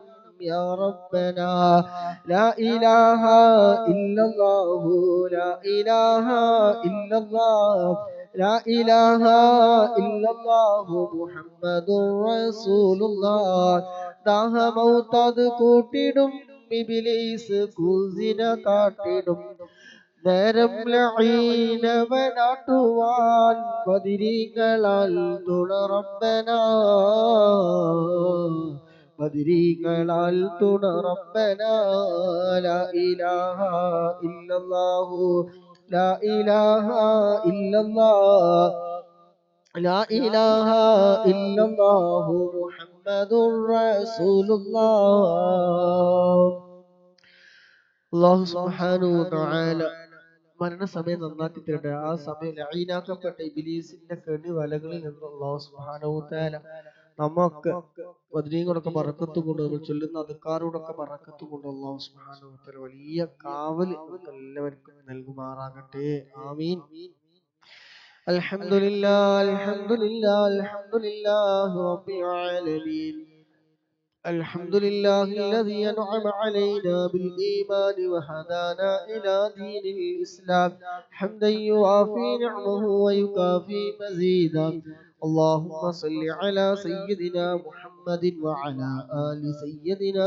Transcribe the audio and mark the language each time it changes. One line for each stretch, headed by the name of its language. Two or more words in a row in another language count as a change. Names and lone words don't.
Arabic: يا ربنا لا إله إلا الله لا إله إلا الله لا إله إلا الله محمد رسول الله
Malayalam: ദാഹമൗതത് കൂട്ടിടും ഇബ്ലീസ് കൂസിന കാട്ടിടും നേരം ലഈനവനാട്ടുവാൻ ബദിരീങ്ങളാൽ തുണ റബ്ബനാ ബദിരീങ്ങളാൽ തുണ റബ്ബനാ
Arabic: لا إله إلا الله لا إله إلا الله لا إله إلا الله محمد رسول الله الله سبحانه وتعالى
Malayalam: മരണസമയം നന്നാക്കി തരട്ടെ. ആ സമയം ലഈനാക്കപ്പെട്ട ഇബ്ലീസിന്റെ കെണി വലകളിൽ നിന്ന്
Arabic: الله سبحانه وتعالى
Malayalam: നമുക്ക് ബദരീങ്ങളൊക്കെ ബറക്കത്ത് കൊണ്ട് നമ്മൾ ചൊല്ലുന്ന അദ്കാറുകളൊക്കെ ബറക്കത്ത് കൊണ്ട്
Arabic: الله سبحانه وتعالى
Malayalam: വലിയ കാവൽ നമുക്ക് എല്ലാവർക്കും നൽകുമാറാകട്ടെ. ആമീൻ.
Arabic: الحمد لله الحمد لله الحمد لله رب العالمين الحمد لله الذي أنعم علينا بالإيمان وهدانا إلى دين الإسلام حمدا يوافي نعمه ويكافي مزيدا اللهم صل على سيدنا محمد وعلى آل سيدنا